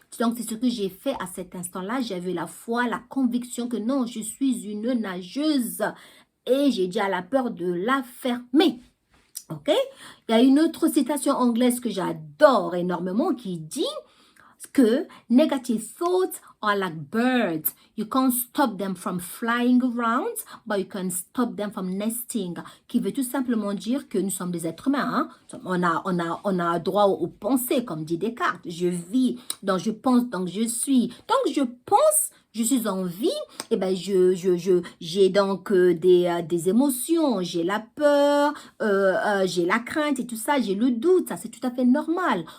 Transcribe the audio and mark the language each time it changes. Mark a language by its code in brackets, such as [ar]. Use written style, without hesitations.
[fr] Donc, c'est ce que j'ai fait à cet instant-là. J'avais la foi, la conviction que non, je suis une nageuse. Et j'ai dit à la peur de la fermer. OK? Il y a une autre citation anglaise que j'adore énormément qui dit que [en] negative thoughts are like birds. You can't stop them from flying around, but you can stop them from nesting. [fr] Qui veut tout simplement dire que nous sommes des êtres humains. Hein? On a droit aux pensées, comme dit Descartes. Je vis, donc je pense, donc je suis. Donc je pense, je suis en vie, et ben j'ai donc des émotions, j'ai la peur, j'ai la crainte et tout ça, j'ai le doute, ça c'est tout à fait normal.